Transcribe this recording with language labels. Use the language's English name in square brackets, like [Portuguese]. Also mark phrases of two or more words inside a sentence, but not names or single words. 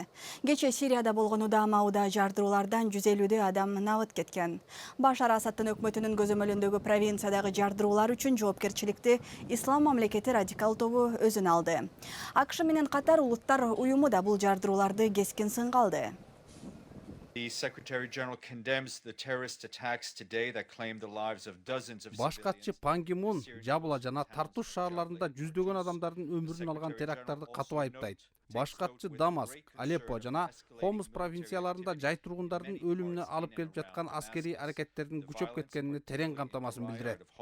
[Kyrgyz] Кече Сирияда болгон Мауда жардыруулардан 150 адам набыт кеткен. Башар Асадтын өкмөтүнүн көзөмөлүндөгү провинциядагы жардыруулар үчүн жоопкерчиликти Ислам мамлекети радикал тобу өзүнө алды. АКШ менен катар улуттар уюму да бул жардырууларды кескин сынга алды. [English] The Secretary General condemns the terrorist attacks today that claimed the lives of dozens of [Kyrgyz] Баш катчы Пан Ги Мун Жабла жана Тартус шаарларында жүздөгөн адамдардын өмүрүн алган теракттарды катуу айыптайт. Баш катчы Дамаск, Алеппо жана Хомс провинцияларында жай тургундардын өлүмүнө алып келип жаткан аскерий аракеттердин күчөп кеткенини терең камтамасын билдирет.